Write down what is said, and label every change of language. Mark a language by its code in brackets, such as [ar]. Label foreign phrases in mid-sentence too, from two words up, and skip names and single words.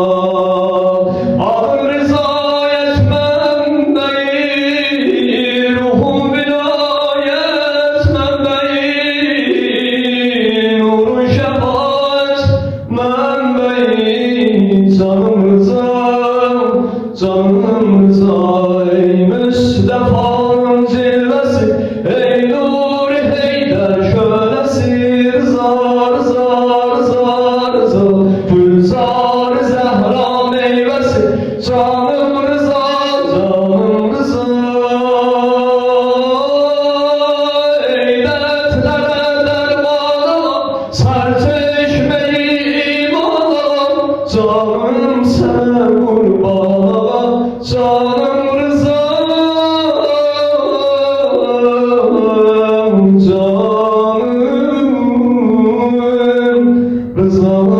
[az] Adım Rızayet mənbəyi, ruhum vilayet mənbəyi, nurun şefaat mənbəyi. Canım Rıza, canım Rıza, ey Müstefa'nın cilvesi, ey Nuri Heydər şölesi. Rıza, Rıza, Rıza, Rıza, Gülzar Zehra meyvesi. Canım Rıza, canım Rıza. [tr] Ey dertlere derman, serçeşmeyi iman, canım sana kurban, canım Rıza, canım Rıza.